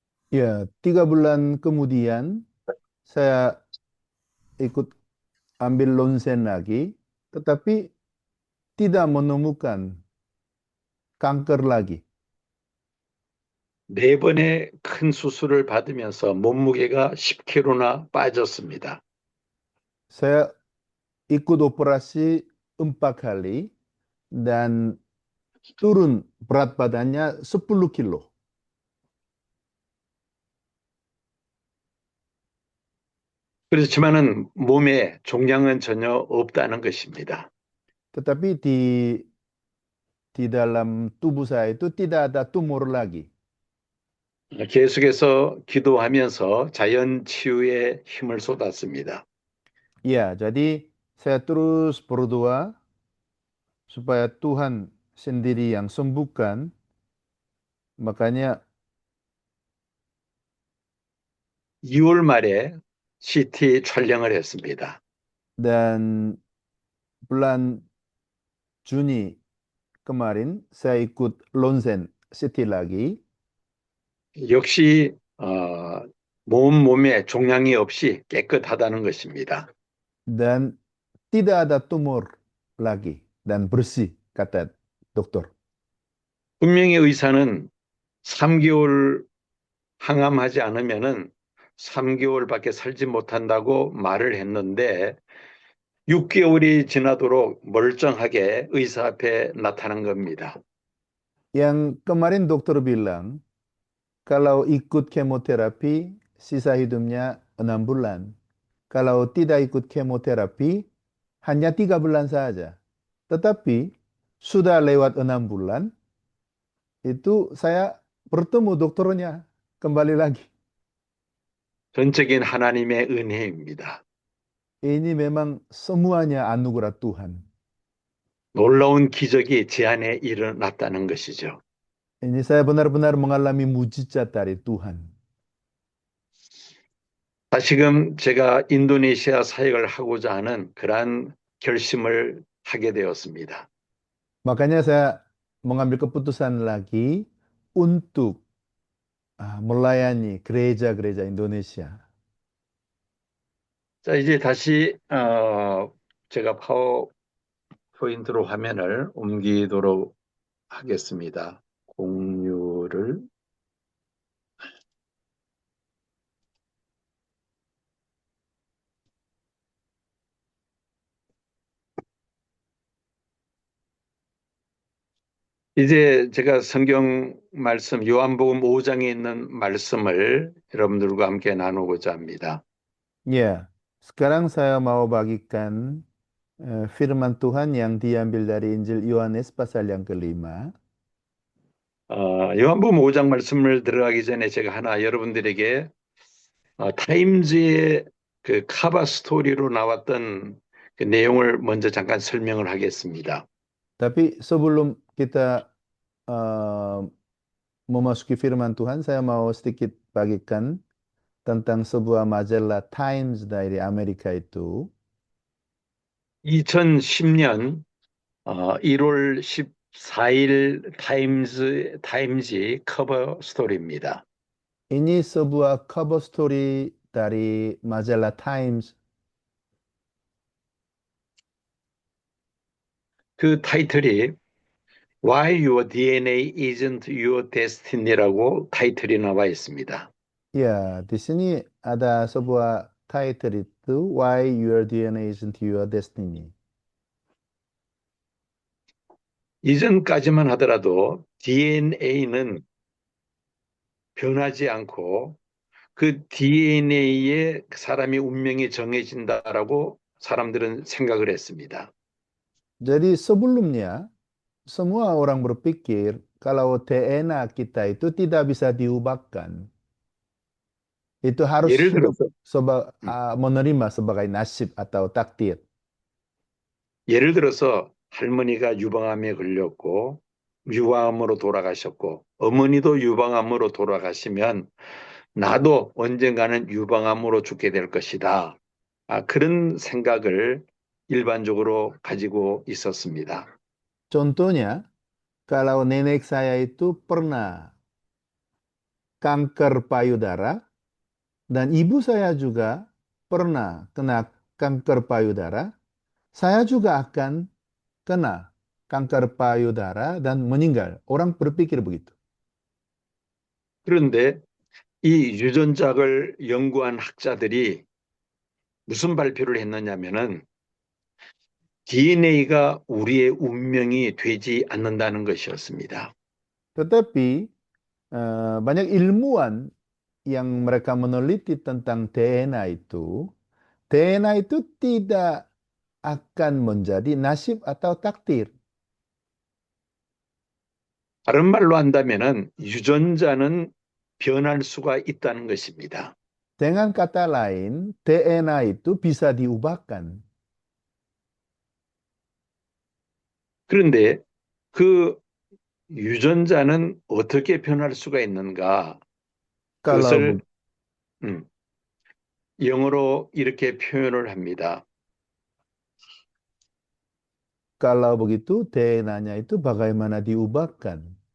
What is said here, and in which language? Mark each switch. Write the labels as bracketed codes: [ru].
[id] Ya, 3 bulan kemudian saya ikut ambil ronsen lagi, tetapi tidak menemukan kanker lagi. [ko] 4번의 큰 수술을 받으면서 몸무게가 10kg나 빠졌습니다. [id] Saya ikut operasi 4 kali dan turun berat badannya 10 kilo. [ko] 그렇지만은 몸에 종양은 전혀 없다는 것입니다. [id] Tetapi di dalam tubuh saya itu tidak ada tumor lagi. [ko] 계속해서 기도하면서 자연 치유에 힘을 쏟았습니다. [id] Ya, jadi saya terus berdoa supaya Tuhan sendiri yang sembuhkan. Makanya [ko] 2월 말에 CT 촬영을 했습니다. [id] dan bulan Juni kemarin saya ikut ronsen CT lagi. [ko] 역시 몸에 종양이 없이 깨끗하다는 것입니다. [id] Dan tidak ada tumor lagi dan bersih, kata dokter. [ko] 분명히 의사는 3개월 항암하지 않으면은 3개월밖에 살지 못한다고 말을 했는데 6개월이 지나도록 멀쩡하게 의사 앞에 나타난 겁니다. [id] Yang kemarin dokter bilang, kalau ikut kemoterapi, sisa hidupnya 6 bulan. Kalau tidak ikut kemoterapi, hanya 3 bulan saja. Tetapi sudah lewat 6 bulan, itu saya bertemu dokternya kembali lagi. [ko] 전적인 하나님의 은혜입니다. [id] Ini memang semuanya anugerah Tuhan. [ko] 놀라운 기적이 제 안에 일어났다는 것이죠. [id] Ini saya benar-benar mengalami mujizat dari Tuhan. [ko] 다시금 제가 인도네시아 사역을 하고자 하는 그러한 결심을 하게 되었습니다. [id] Makanya saya mengambil keputusan lagi untuk melayani gereja-gereja Indonesia. [ko] 자, 이제 다시 제가 파워포인트로 화면을 옮기도록 하겠습니다. 공유를. 이제 제가 성경 말씀, 요한복음 5장에 있는 말씀을 여러분들과 함께 나누고자 합니다. [id] Ya, sekarang saya mau bagikan firman Tuhan yang diambil dari Injil Yohanes pasal yang kelima. [ko] 요한복음 5장 말씀을 들어가기 전에 제가 하나 여러분들에게 타임즈의 그 카바 스토리로 나왔던 그 내용을 먼저 잠깐 설명을 하겠습니다. [id] Tapi sebelum kita memasuki firman Tuhan, saya mau sedikit bagikan tentang sebuah majalah Times dari Amerika itu. [ko] 2010년 1월 14일 타임즈 커버 스토리입니다. [id] Ini sebuah cover story dari majalah Times. [ko] 그 타이틀이 Why Your DNA Isn't Your Destiny라고 타이틀이 나와 있습니다. [id] Ya, di sini ada sebuah title itu Why Your DNA Isn't Your Destiny. [ko] 이전까지만 하더라도 DNA는 변하지 않고 그 DNA에 사람이 운명이 정해진다라고 사람들은 생각을 했습니다. [id] Jadi sebelumnya semua orang berpikir kalau DNA kita itu tidak bisa diubahkan. Itu harus [ko] 예를 [id] hidup [ko] 들어서 [id] menerima sebagai nasib atau takdir. [ko] 예를 들어서 할머니가 유방암에 걸렸고 유방암으로 돌아가셨고 어머니도 유방암으로 돌아가시면 나도 언젠가는 유방암으로 죽게 될 것이다. 그런 생각을 일반적으로 가지고 있었습니다. [id] Contohnya, kalau nenek saya itu pernah kanker payudara dan ibu saya juga pernah kena kanker payudara, saya juga akan kena kanker payudara dan meninggal. Orang berpikir begitu. [ko] 그런데 이 유전자를 연구한 학자들이 무슨 발표를 했느냐면은 DNA가 우리의 운명이 되지 않는다는 것이었습니다. [id] Tetapi banyak ilmuwan yang mereka meneliti tentang DNA itu tidak akan menjadi nasib atau takdir. [ko] 다른 말로 한다면은 유전자는 변할 수가 있다는 것입니다. [id] Dengan kata lain, DNA itu bisa diubahkan. [ko] 그런데 그 유전자는 어떻게 변할 수가 있는가? 그것을 영어로 이렇게 표현을 합니다. [id] Kalau begitu, DNA-nya itu bagaimana diubahkan?